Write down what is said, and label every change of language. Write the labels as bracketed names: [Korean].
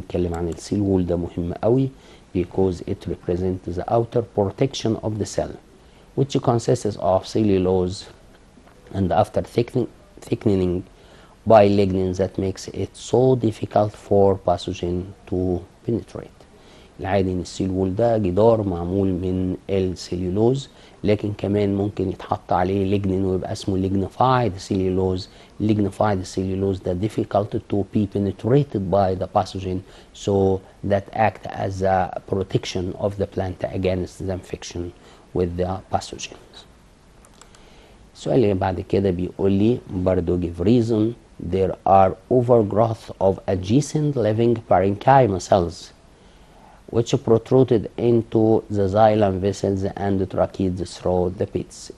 [Arabic] بنتكلم عن السيل وول، ده مهم قوي [English] because it represents the outer protection of the cell which consists of cellulose and after thickening by lignin that makes it so difficult for pathogen to penetrate. [Arabic] العادي ان السيل وول ده جدار معمول من السليولوز، لكن كمان ممكن يتحط عليه ليجنين ويبقى اسمه ليجنيفايد سيليولوز. [English] Lignified cellulose ده difficult to be penetrated by the pathogen so that act as a protection of the plant against the infection with the pathogens. [Arabic] السؤال اللي بعد كده بيقول لي برضه [English] give reason there are overgrowth of adjacent living parenchyma cells which protruded into the xylem vessels and tracheated through the pits.